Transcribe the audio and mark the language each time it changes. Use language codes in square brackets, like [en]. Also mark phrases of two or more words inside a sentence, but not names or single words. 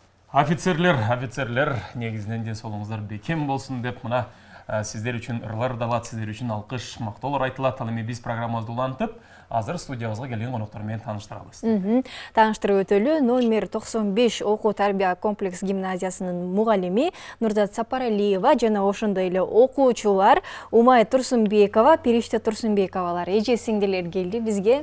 [kk] Офицерлер, негізінен де солыңыздар бекем болсын деп мына сіздер үшін ырлар далат, сіздер үшін алқыш, мақтаулар айтылады. [ky] Ал эми биз программабызды улантып, азыр студиябызга келген коноктормен тааныштырабыз. Тааныштырып өтөлү номер 95 окуу тарбия комплекс гимназиясынын мугалими Нурзат Сапаралиева жана ошондой эле окуучулар Умай Турсунбекова, Периште Турсунбековалар эже сиңдилер келди бизге.